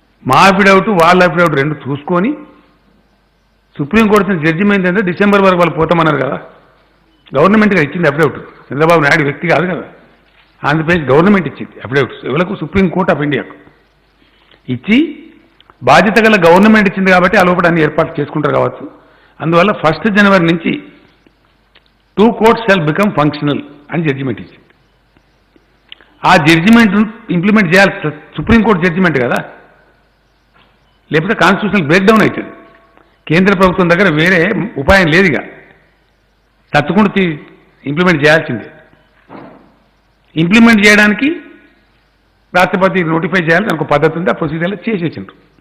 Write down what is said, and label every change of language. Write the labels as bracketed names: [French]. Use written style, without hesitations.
[Telugu] మా అఫిడవిట్ వాళ్ళ అఫిడవిట్ 2 చూసుకొని సుప్రీంకోర్టు జడ్జిమెంట్ అంటే డిసెంబర్ వరకు వాళ్ళు పోతామన్నారు కదా. గవర్నమెంట్గా ఇచ్చింది అఫిడవిట్, చంద్రబాబు నాయుడు వ్యక్తి కాదు కదా. ఆంధ్రప్రదేశ్ గవర్నమెంట్ ఇచ్చింది అఫిడవిట్స్. ఎవరికి? సుప్రీంకోర్టు ఆఫ్ ఇండియాకు ఇచ్చి బాధ్యత గల గవర్నమెంట్ ఇచ్చింది కాబట్టి ఆ లోపల అన్ని ఏర్పాట్లు చేసుకుంటారు కావచ్చు. అందువల్ల 1 జనవరి నుంచి [English] 2 courts shall become functional [Telugu] అని జడ్జిమెంట్ ఇచ్చింది. ఆ జడ్జిమెంట్ ఇంప్లిమెంట్ చేయాలి సుప్రీంకోర్టు జడ్జిమెంట్ కదా, లేకపోతే కాన్స్టిట్యూషనల్ బ్రేక్ డౌన్ అవుతుంది. కేంద్ర ప్రభుత్వం దగ్గర వేరే ఉపాయం లేదుగా, తప్పకుండా ఇంప్లిమెంట్ చేయాల్సిందే. ఇంప్లిమెంట్ చేయడానికి రాష్ట్రపతి నోటిఫై చేయాలి, దానికి ఒక పద్ధతి ఉంది, ఆ ప్రొసీజర్లో చేసేసిండ్రు.